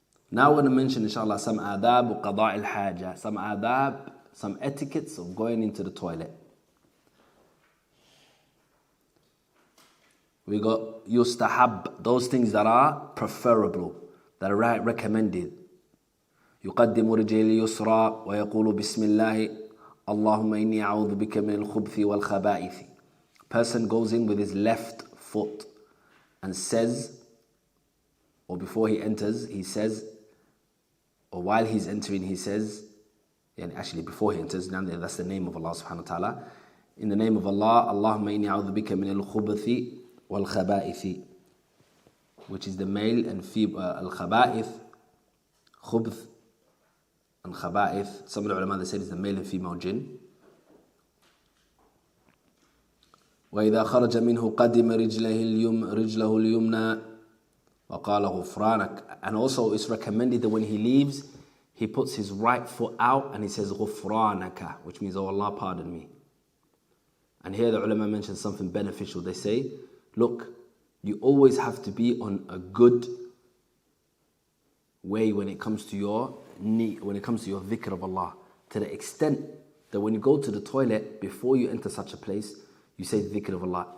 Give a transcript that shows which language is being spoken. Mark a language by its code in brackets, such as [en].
[en] Now we're going to mention, inshallah, some adab qada' al-haja, some adab, some etiquettes of going into the toilet. We got yustahab, those things that are preferable, that are recommended. [ar] يقدم رجل اليسرى ويقول بسم الله اللهم إني أعوذ بك من الخبث والخبائث. [en] Person goes in with his left foot and says, or before he enters, he says, or while he's entering, he says, and actually before he enters, that's the name of Allah subhanahu wa ta'ala. In the name of Allah, [ar] Allahumma inni a'udhu bika min al-khubathi wal-khaba'ith, [en] which is the male and female, al-khaba'ith, khubth and khaba'ith. Some of the ulama, they said it's the male and female jinn. [ar] وإذا خرج منه قدم رجله اليمنى وقال غفرانك. [en] And also it's recommended that when he leaves, he puts his right foot out and he says غفرانك, which means, oh Allah, pardon me. And here the ulama mentions something beneficial. They say, look, you always have to be on a good way when it comes to your dhikr of Allah, to the extent that when you go to the toilet, before you enter such a place, you say the dhikr of Allah.